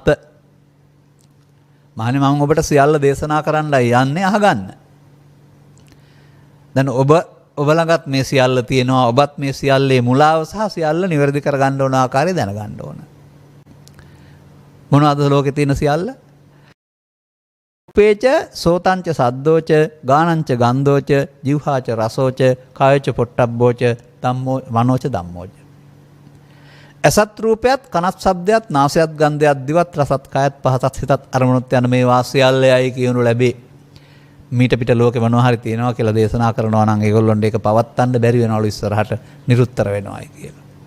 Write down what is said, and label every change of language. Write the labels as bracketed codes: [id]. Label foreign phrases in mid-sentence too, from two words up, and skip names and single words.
[si] මහණනි මම ඔබට සියල්ල දේශනා කරන්නයි යන්නේ අහගන්න. දැන් ඔබ ළඟත් මේ සියල්ල තියෙනවා. ඔබත් මේ සියල්ලේ මුලාව සහ සියල්ල නිවැරදි කරගන්න ඕන ආකාරය දැනගන්න ඕන. මොනවද ලෝකේ තියෙන සියල්ල? [pi] පේච සෝතංච සද්දෝච ගානංච ගන්ධෝච ජීවහාච රසෝච කායච පොට්ටබ්බෝච ධම්මෝ මනෝච ධම්මෝච. [si] අසත් රූපයත් කනත් ශබ්දයත් නාසයත් ගන්ධයත් දිවත් රසත් කායත් පහසත් හිතත් අරමුණුත් යන මේ වාසියල්ලයයි කියනු ලැබේ. මීට පිට ලෝකේ මොනවා හරි තියෙනවා කියලා දේශනා කරනවා නම් ඒගොල්ලොන්ට ඒක පවත්තන්න බැරි වෙනවලු ඉස්සරහට නිරුත්තර වෙනවායි කියලා.